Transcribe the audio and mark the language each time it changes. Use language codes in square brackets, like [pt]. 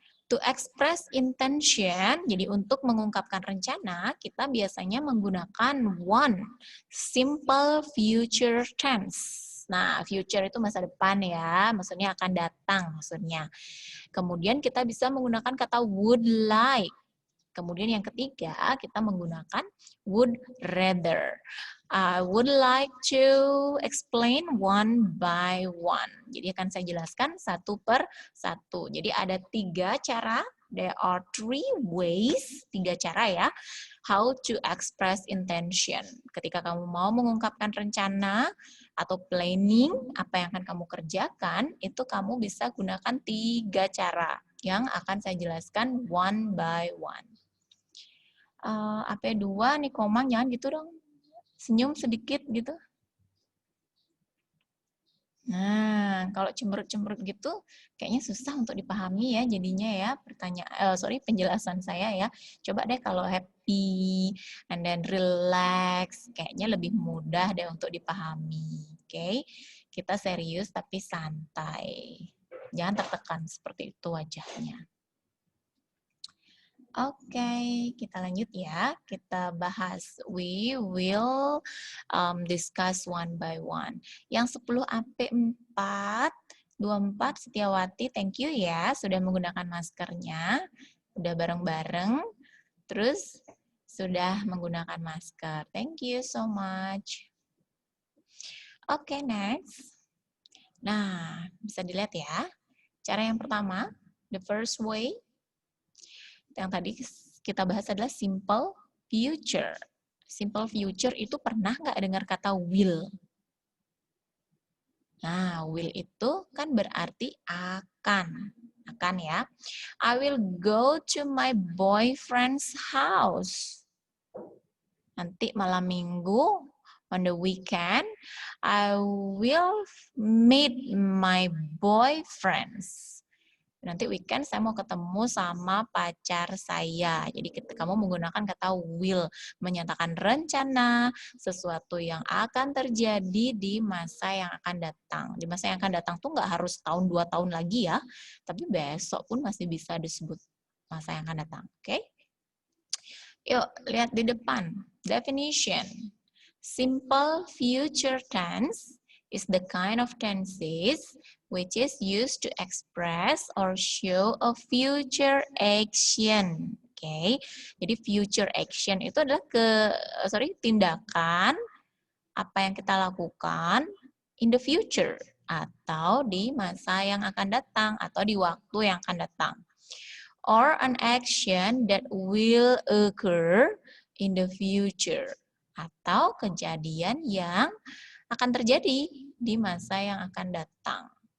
[en] To express intention, [id] jadi untuk mengungkapkan rencana, kita biasanya menggunakan [en] one simple future tense. [id] Nah, future itu masa depan ya, maksudnya akan datang maksudnya. Kemudian kita bisa menggunakan kata would like. Kemudian yang ketiga, kita menggunakan would rather. [en] I would like to explain one by one. [id] Jadi akan saya jelaskan satu per satu. Jadi ada 3 cara. [en] There are 3 ways, [id] 3 cara ya, [en] how to express intention. [id] Ketika kamu mau mengungkapkan rencana atau planning, apa yang akan kamu kerjakan, itu kamu bisa gunakan 3 cara yang akan saya jelaskan [en] one by one. [id] AP2 nih Komang, jangan gitu dong. Senyum sedikit gitu. Nah, kalau cemberut-cemberut gitu kayaknya susah untuk dipahami ya jadinya ya penjelasan saya ya. Coba deh kalau [en] happy and then relax, [id] kayaknya lebih mudah deh untuk dipahami. Oke. Kita serius tapi santai. Jangan tertekan seperti itu wajahnya. Oke, kita lanjut ya. Kita bahas. [en] We will discuss one by one. [id] Yang 10 AP4, 24 Setiawati, [en] thank you [id] ya. Sudah menggunakan maskernya. Sudah bareng-bareng. Terus sudah menggunakan masker. [en] Thank you so much. Oke, next. [id] Nah, bisa dilihat ya. Cara yang pertama, [en] the first way, [id] yang tadi kita bahas adalah simple future. Simple future itu pernah nggak dengar kata will? Nah, will itu kan berarti akan. Akan ya. [en] I will go to my boyfriend's house. [id] Nanti malam minggu, [en] on the weekend, I will meet my boyfriends. [id] Nanti weekend saya mau ketemu sama pacar saya. Jadi kamu menggunakan kata will, menyatakan rencana sesuatu yang akan terjadi di masa yang akan datang. Di masa yang akan datang tuh nggak harus tahun 2 tahun lagi ya, tapi besok pun masih bisa disebut masa yang akan datang. Oke? Yuk, lihat di depan. Definition. [en] Simple future tense is the kind of tenses which is used to express or show a future action. [id] Oke, jadi future action itu adalah tindakan apa yang kita lakukan [en] in the future [id] atau di masa yang akan datang atau di waktu yang akan datang. [en] Or an action that will occur in the future [id] atau kejadian yang akan terjadi di masa yang akan datang.